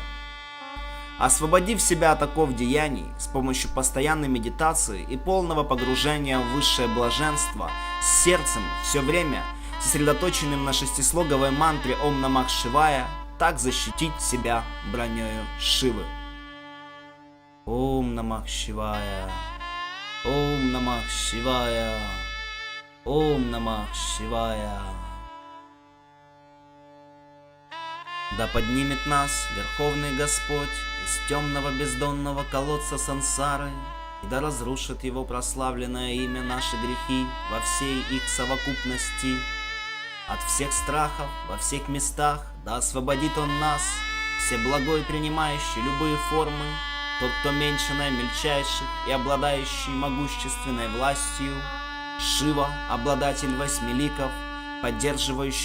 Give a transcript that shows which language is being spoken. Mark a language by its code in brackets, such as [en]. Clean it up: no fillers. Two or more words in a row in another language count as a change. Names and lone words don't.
[ru] Освободив себя от оков деяний с помощью постоянной медитации и полного погружения в высшее блаженство, с сердцем все время сосредоточенным на шестислоговой мантре [sa] ॐ नमः शिवाय, [ru] так защитить себя бронёю Шивы. [sa] ॐ नमः शिवाय, ॐ नमः शिवाय, ॐ नमः शिवाय. [ru] Да поднимет нас Верховный Господь из темного бездонного колодца сансары, и да разрушит его прославленное имя наши грехи во всей их совокупности. От всех страхов во всех местах да освободит он нас, всеблагой принимающий любые формы, тот, кто меньше наимельчайших и обладающий могущественной властью, Шива, обладатель 8 ликов, поддерживающий